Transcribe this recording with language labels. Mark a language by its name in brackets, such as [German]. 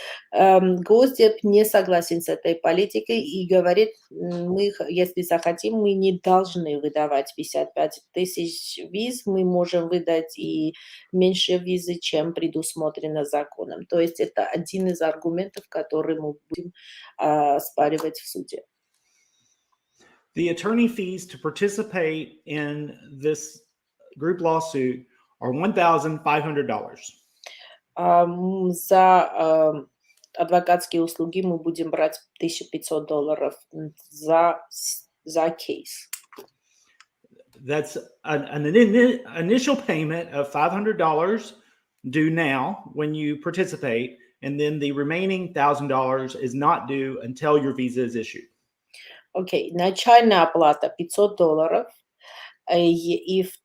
[Russian] Госдеп не согласен с этой политикой и говорит, если захотим, мы не должны выдавать 55 тысяч виз, мы можем выдать и меньше визы, чем предусмотрено законом. То есть это один из аргументов, который мы будем оспаривать в суде. [English] The attorney fees to participate in this group lawsuit are $1,500. [Russian] За адвокатские услуги мы будем брать $1,500 за кейс. [English] That's an initial payment of $500 due now when you participate, and then the remaining $1,000 is not due until your visa is issued. [Russian] Окей, начальная оплата $500, и